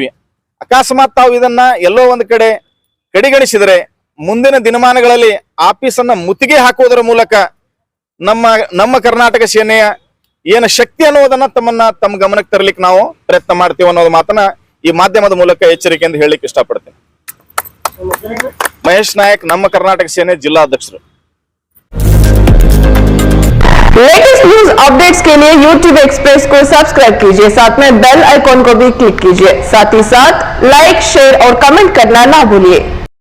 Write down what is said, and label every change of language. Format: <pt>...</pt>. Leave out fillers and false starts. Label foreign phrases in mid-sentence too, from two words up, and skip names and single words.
<kn>ಅಕಸ್ಮಾತ್ ತಾವು ಇದನ್ನ ಎಲ್ಲೋ ಒಂದು ಕಡೆ ಕಡೆಗಣಿಸಿದರೆ ಮುಂದಿನ ದಿನಮಾನಗಳಲ್ಲಿ ಆಫೀಸನ್ನ ಮುತ್ತಿಗೆ ಹಾಕುವುದರ ಮೂಲಕ ನಮ್ಮ ಕರ್ನಾಟಕ ಸೇನೆಯ ಏನು ಶಕ್ತಿ ಅನ್ನೋದನ್ನ ತಮ್ಮ ಗಮನಕ್ಕೆ ತರಲಿಕ್ಕೆ ನಾವು ಪ್ರಯತ್ನ ಮಾಡ್ತೀವಿ ಅನ್ನೋದು ಮಾತನ್ನ ಈ ಮಾಧ್ಯಮದ ಮೂಲಕ ಎಚ್ಚರಿಕೆಯಿಂದ ಹೇಳಲಿಕ್ಕೆ ಇಷ್ಟಪಡ್ತೇನೆ. ಮಹೇಶ್ ನಾಯಕ್, ನಮ್ಮ ಕರ್ನಾಟಕ ಸೇನೆ ಜಿಲ್ಲಾಧ್ಯಕ್ಷರು.</kn> <en>latest news updates</en> <hi>के लिए YouTube एक्सप्रेस को सब्सक्राइब कीजिए, साथ में</hi> <en>bell icon</en> <hi>को भी क्लिक कीजिए, साथ ही साथ</hi> <en>like, share</en> <hi>और कमेंट करना ना भूलिए।</hi>